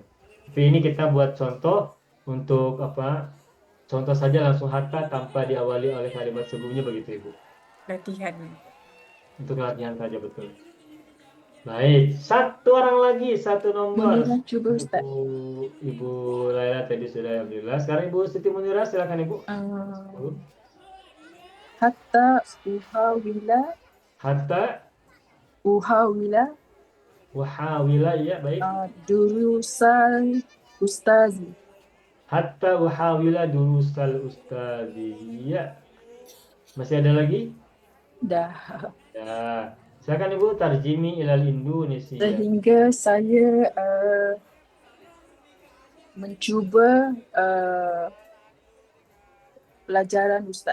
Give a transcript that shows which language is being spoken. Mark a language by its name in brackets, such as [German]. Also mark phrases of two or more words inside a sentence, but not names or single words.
[Indonesian] Tapi ini kita buat contoh untuk contoh saja langsung hatta tanpa diawali oleh kalimat sebelumnya, begitu Ibu. Latihan. Untuk latihan saja, betul. Baik, satu orang lagi, satu nomor. Munirah cuba Ustaz. Ibu Laila tadi sudah, alhamdulillah. Sekarang Ibu Siti Munirah, silakan Ibu. [Arabic] حتى أحاول Hatta uhawila Uhawila, [Indonesian] ya baik. [Arabic] دروس الأستاذ. حتى أحاول دروس الأستاذ. [Indonesian] Ya. Masih ada lagi? Dah. Ya. Silakan Ibu [Arabic] ترجمي إلى [Indonesian] Indonesia. Sehingga saya mencuba pelajaran ustaz.